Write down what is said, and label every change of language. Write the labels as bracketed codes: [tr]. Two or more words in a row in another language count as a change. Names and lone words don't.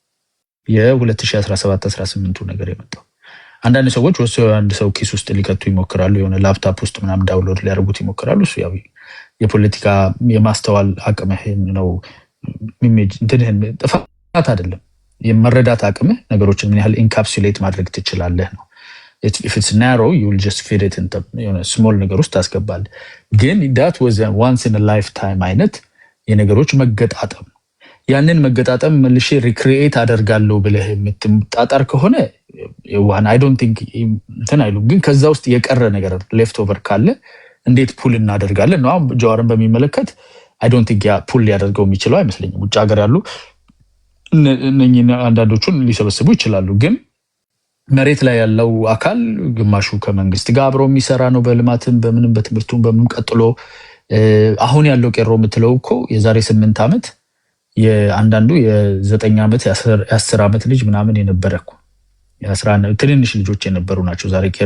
[am] የ2017-18 ነገር የመጣው። አንዳንድ ሰዎች ወስደው አንድ ሰው ኪስ ውስጥ ሊከቱ ይሞክራሉ፣ የሆነ ላፕቶፕ ውስጥ ምናምን ዳውንሎድ ሊያደርጉት ይሞክራሉ። እሱ ያው የፖለቲካ የማስተዋል አቅምህ ነው። እንትንህን ጥፋት አይደለም፣ የመረዳት አቅምህ ነገሮችን ምን ያህል ኢንካፕሱሌት ማድረግ ትችላለህ ነው። [en] if it's narrow you will just fit it into [am] ስሞል ነገር ውስጥ ታስገባለህ። ግን [en] that was a once in a lifetime [am] አይነት የነገሮች መገጣጠም ነው። ያንን መገጣጠም መልሼ ሪክሪኤት አደርጋለሁ ብለህ የምትጣጣር ከሆነ [en] I don't think [am] እንትን አይሉም። ግን ከዛ ውስጥ የቀረ ነገር [en] left over [am] ካለ እንዴት ፑል እናደርጋለን ነው። አሁን ጀዋርን በሚመለከት [en] I don't think [am] ያ ፑል ሊያደርገው የሚችለው አይመስለኝም። ውጭ ሀገር ያሉ እነኚህ አንዳንዶቹን ሊሰበስቡ ይችላሉ። ግን መሬት ላይ ያለው አካል ግማሹ ከመንግስት ጋር አብሮ የሚሰራ ነው። በልማትም በምንም በትምህርቱም በምንም ቀጥሎ አሁን ያለው ቄሮ የምትለው እኮ የዛሬ 8 ዓመት የአንዳንዱ የ9 ዓመት የ10 ዓመት ልጅ ምናምን የነበረ እኮ ትንንሽ ልጆች የነበሩ ናቸው። ዛሬ ቄሮ